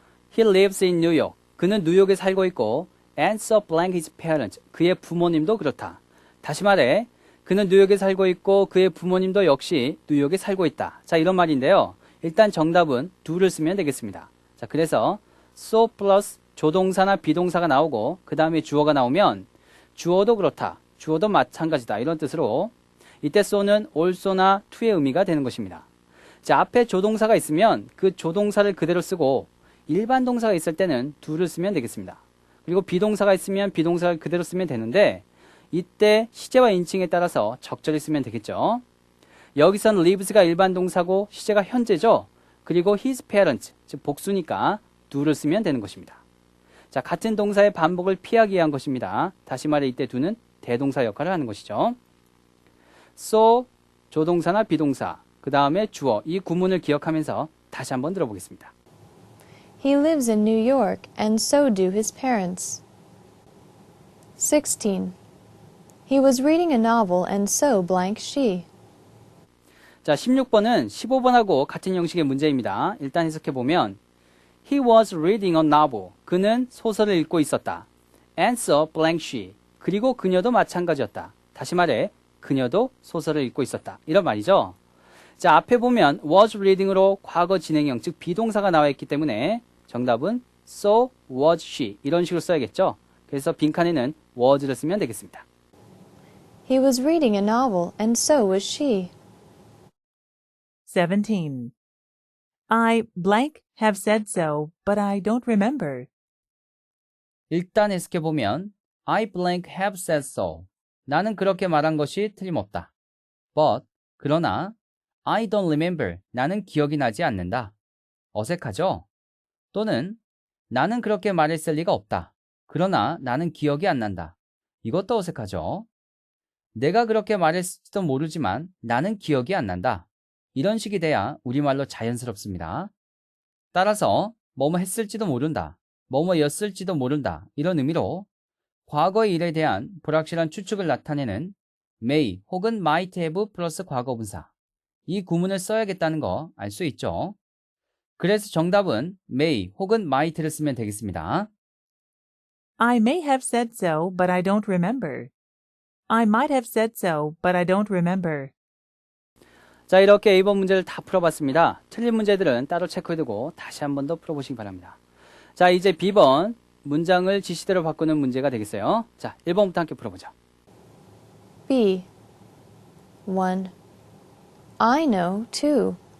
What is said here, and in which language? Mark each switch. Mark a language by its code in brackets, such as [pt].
[en] He lives in New York. [ko] 그는 뉴욕에 살고 있고 [en] and so blank his parents. [ko] 그의 부모님도 그렇다. 다시 말해 그는 뉴욕에 살고 있고 그의 부모님도 역시 뉴욕에 살고 있다. 자, 이런 말인데요. 일단 정답은 do를 쓰면 되겠습니다. 자, 그래서 so 플러스 조동사나 비동사가 나오고 그 다음에 주어가 나오면 주어도 그렇다. 주어도 마찬가지다. 이런 뜻으로 이때 so는 also나 to의 의미가 되는 것입니다. 자, 앞에 조동사가 있으면 그 조동사를 그대로 쓰고 일반 동사가 있을 때는 do를 쓰면 되겠습니다. 그리고 비동사가 있으면 비동사를 그대로 쓰면 되는데 이때 시제와 인칭에 따라서 적절히 쓰면 되겠죠. 여기선 lives가 일반 동사고 시제가 현재죠. 그리고 his parents, 즉 복수니까 do를 쓰면 되는 것입니다. 자, 같은 동사의 반복을 피하기 위한 것입니다. 다시 말해 이때 do는 대동사 역할을 하는 것이죠. so, 조동사나 비동사, 그 다음에 주어, 이 구문을 기억하면서 다시 한번 들어보겠습니다. [en] He lives in New York, and so do his parents. 16. He was reading a novel, and so blank she. [ko] 자, 16번은 15번하고 같은 형식의 문제입니다. 일단 해석해보면 [en] He was reading a novel. [ko] 그는 소설을 읽고 있었다. [en] And so blank she. [ko] 그리고 그녀도 마찬가지였다. 다시 말해 그녀도 소설을 읽고 있었다. 이런 말이죠. 자, 앞에 보면 was reading으로 과거 진행형, 즉 비동사가 나와 있기 때문에 정답은 [en] so was she. [ko] 이런 식으로 써야겠죠. 그래서 빈칸에는 was를 쓰면 되겠습니다. [en] He was reading a novel, and so was she. 17. I blank have said so, but I don't remember. [ko] 일단 해석해보면 [en] I blank have said so. [ko] 나는 그렇게 말한 것이 틀림없다. [en] But, [ko] 그러나 [en] I don't remember. [ko] 나는 기억이 나지 않는다. 어색하죠? 또는 나는 그렇게 말했을 리가 없다. 그러나 나는 기억이 안 난다. 이것도 어색하죠? 내가 그렇게 말했을지도 모르지만 나는 기억이 안 난다. 이런 식이 돼야 우리말로 자연스럽습니다. 따라서 뭐뭐 했을지도 모른다. 뭐뭐였을지도 모른다. 이런 의미로 과거의 일에 대한 불확실한 추측을 나타내는 may 혹은 might have 플러스 과거분사. 이 구문을 써야겠다는 거 알 수 있죠. 그래서 정답은 may 혹은 might를 쓰면 되겠습니다. [en] I may have said so, but I don't remember. I might have said so, but I don't remember. [ko] 자, 이렇게 A번 문제를 다 풀어봤습니다. 틀린 문제들은 따로 체크해두고 다시 한 번 더 풀어보시기 바랍니다. 자, 이제 B번 문장을 지시대로 바꾸는 문제가 되겠어요. 자, 1번부터 함께 풀어보죠. [en] B. 1. I know too.